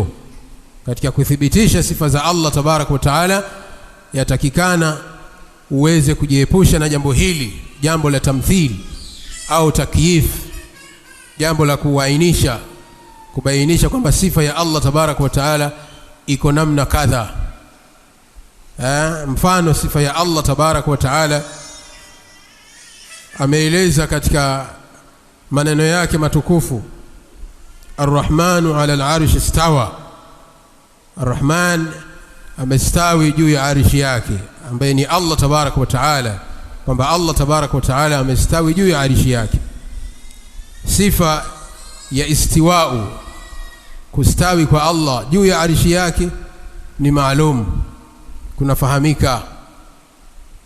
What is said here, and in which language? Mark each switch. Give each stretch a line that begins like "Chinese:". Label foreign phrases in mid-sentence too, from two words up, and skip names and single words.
Swahili: Katika kuthibitisha sifa za Allah
Arabic: تبارك وتعالى,
Swahili: yatakikana uweze kujiepusha na jambo hili, jambo la tamthili au takyif, jambo la kuainisha, kubainisha kwamba sifa ya Allah
Arabic: تبارك وتعالى
Swahili: iko namna kadha. Mfano, sifa ya Allah
Arabic: تبارك وتعالى
Swahili: ameeleza katika maneno yake matukufu,
Arabic: الرحمن على العرش استوى.
Swahili: Ar-Rahman amestawi juu ya arshi yake, ambaye ni Allah
Arabic: تبارك وتعالى,
Swahili: kwamba Allah
Arabic: تبارك وتعالى
Swahili: amestawi juu ya arshi yake. Sifa ya istiwa'u, kustawi kwa Allah juu ya arshi yake, ni maalum, kunafahamika.